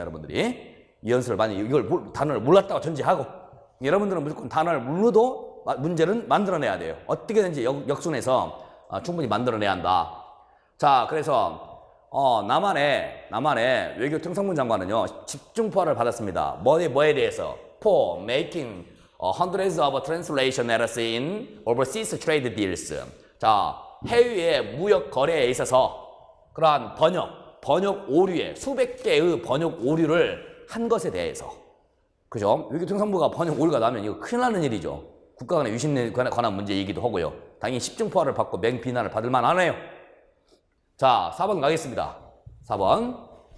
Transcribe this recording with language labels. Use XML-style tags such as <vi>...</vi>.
<ko>여러분들이 이 연습을 많이 단어를 몰랐다고 전제하고 여러분들은 무조건 단어를 모르도 문제는 만들어내야 돼요. 어떻게든지 역순해서 충분히 만들어내야 한다. 자, 그래서 남한의 외교 통상부 장관은요 집중포화를 받았습니다. 뭐에 대해서?</ko> <en>For making hundreds of translation errors in overseas trade deals.</en> <ko>자, 해외 무역 거래에 있어서 그러한 번역 오류에 수백 개의 번역 오류를 한 것에 대해서, 그죠? 외교 통상부가 번역 오류가 나면 이거 큰일 나는 일이죠. 국가 간의 위신에 관한 문제이기도 하고요. 당연히 십중포화를 받고 맹비난을 받을 만하네요. 자, 4번 가겠습니다. 4번.</ko>